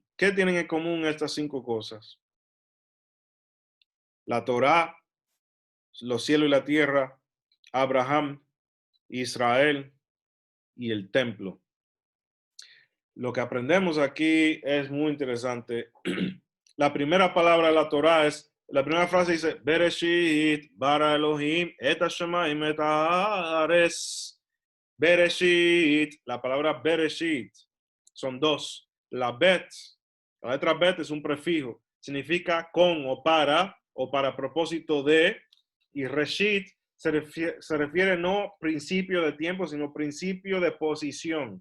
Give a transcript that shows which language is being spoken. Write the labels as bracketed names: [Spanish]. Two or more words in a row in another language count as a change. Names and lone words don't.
[Spanish] ¿Qué tienen en común estas 5 cosas? La Torah, los cielos y la tierra, Abraham, Israel y el templo. Lo que aprendemos aquí es muy interesante. La primera palabra de la Torah es, la primera frase dice, [Hebrew] בראשית ברא אלוהים את השמים את הארץ. [Spanish] Bereshit, la palabra Bereshit, son 2. La letra bet es un prefijo, significa con o para propósito de, y Reshit se refiere no principio de tiempo, sino principio de posición.